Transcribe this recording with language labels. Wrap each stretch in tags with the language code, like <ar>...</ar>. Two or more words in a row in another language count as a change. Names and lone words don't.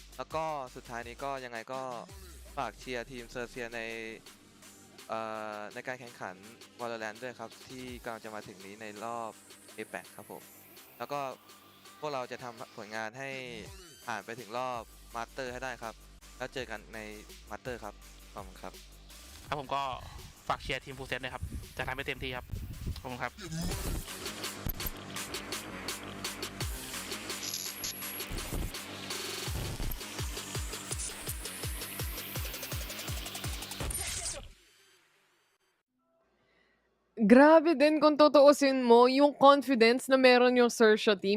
<th>แล้วก็สุดท้ายนี้ก็ยังไงก็ฝากเชียร์ทีมเซอร์เซียในการแข่งขัน Valorant ด้วยครับที่กำลังจะมาถึงนี้ในรอบ APAC ครับผมแล้วก็พวกเราจะทำผลงานให้ผ่านไปถึงรอบมาสเตอร์ให้ได้ครับแล้วเจอกันในมาสเตอร์ครับขอบคุณครับ ครับผมก็ฝากเชียร์ทีมฟูเซนด้วยครับจะทำให้เต็มที่ครับขอบคุณครับ</th> <tl>Grabe din kung tutuusin mo yung confidence na meron yung Cersia team.</tl>